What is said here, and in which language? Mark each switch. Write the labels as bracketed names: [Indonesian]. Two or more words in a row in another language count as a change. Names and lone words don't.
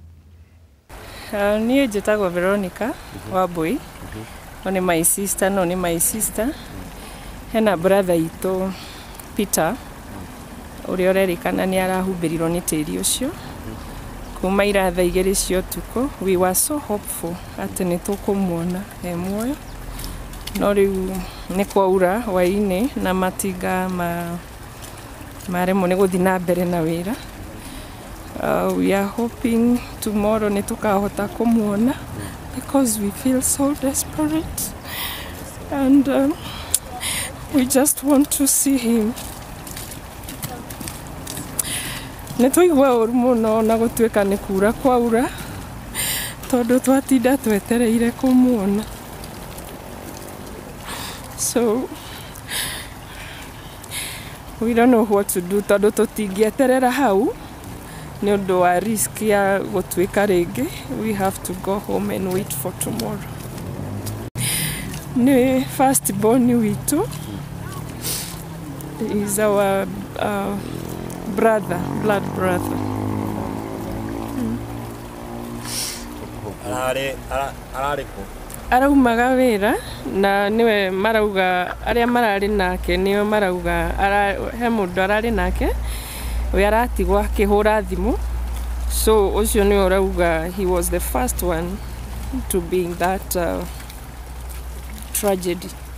[Kikuyu] Niĩ njĩtagwo Veronica Wambui, [English] one my sister, [Kikuyu] no ni [English] my sister. [Kikuyu] Hena brother itu Peter uria urerikana ni arahumbĩrirwo ni tĩri ucio kuma iratha igĩrĩ cia ũtukũ. [English] We were so hopeful [Kikuyu] atĩ nĩ tũkũmuona e muoyo, no rĩu nĩ kwaura hwaĩ-inĩ na matinga maremwo nĩ gũthiĩ na mbere na wĩra. [English] We are hoping tomorrow [Kikuyu] nĩ tũkahota kũmuona [English] because we feel so desperate and we just want to see him. [Kikuyu] Nĩ tũigua ũru mũno na gũtuĩka nĩ kura kwaura tondũ twatinda twetereire kũmuona. [English] So we don't know what to do [Kikuyu] tondũ tũtingĩeterera hau nĩ ũndũ wa risk ya gũtuĩka rĩngĩ. [English] We have to go home and wait for tomorrow. [Kikuyu] Nĩ first born witũ, [English] is our brother, blood brother. [Kikuyu] Araumaga wĩra na niwe marauga aria marari nake niyo marauga he mũndũ arari nake we aratigwo akĩhũra thimũ, so ucio niwe arauga [English] he was the first one to be in that tragedy.